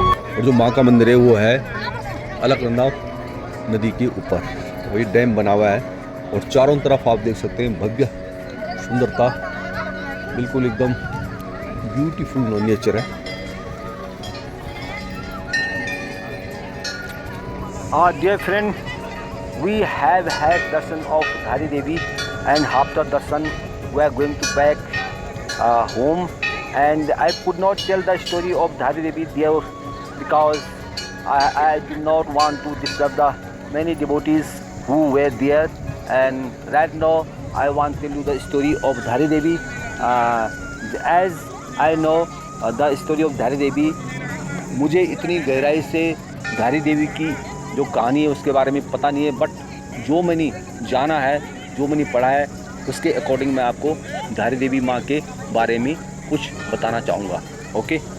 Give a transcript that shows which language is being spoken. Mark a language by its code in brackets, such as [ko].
[hi] और जो माँ का मंदिर है वो है अलकनंदा नदी के ऊपर। वही डैम बना हुआ है, और चारों तरफ आप देख सकते हैं भव्य सुंदरता, बिल्कुल एकदम ब्यूटीफुल नेचर है। [en] Dear friend, we have had darshan of Dhari Devi, and after darshan we are going to back home. And I could not tell the story of Dhari Devi there because I did not want to disturb the many devotees who were there. And right now I want to tell you the story of Dhari Devi. As I know the story of Dhari Devi, [hi] मुझे इतनी गहराई से धारी देवी की जो कहानी है उसके बारे में पता नहीं है, बट जो मैंने जाना है, जो मैंने पढ़ा है, उसके अकॉर्डिंग मैं आपको धारी देवी माँ के बारे में कुछ बताना चाहूँगा। ओके।